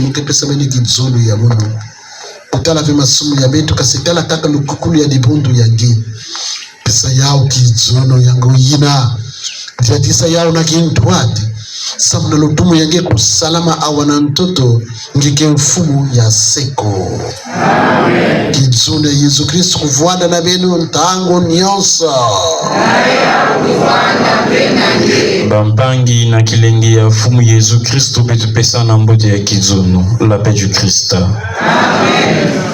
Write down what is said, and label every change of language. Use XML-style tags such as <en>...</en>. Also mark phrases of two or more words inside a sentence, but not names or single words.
<kg>muke pesa bene kizulu ya muno utala vima sumu ya betu kasikala kaka lukukulu ya dibundu ya nge pesa yao kizulu yangu yina diatisa yao na kintuati sabu na lutumu ya nge kusalama awana ntoto ngeke mfumu ya seko. Amen. Kizulu ya Yesu Kristo kufuanda na benu ntango nyonso. Bampangi na kilengi ya fumu Yesu Kristo betu pesa na mbote ya kizulu.</kg> <fr>La paix du Christ. Amen.</fr>